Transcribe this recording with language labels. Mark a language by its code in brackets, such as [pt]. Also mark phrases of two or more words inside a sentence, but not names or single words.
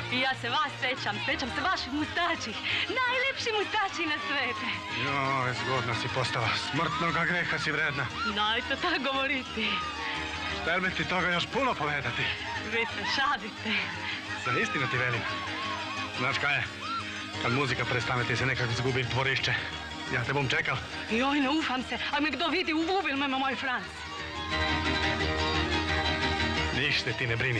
[hr] I ja se vas sećam se vaših mustači. Najlepši mustači na svete. Joj, zgodna si postala. Smrtnoga greha si vredna. Najte tako govoriti. Štel bi ti toga još puno povedati. Vi se šalite. Za istinu ti velim. Znaš kaj je? Kad muzika prestane ti se nekak zgubi dvorišće. Ja te bom čekal. Joj, ne ufam se, a me kdo vidi, uvubil me moj Franc. Ništa ti ne brini.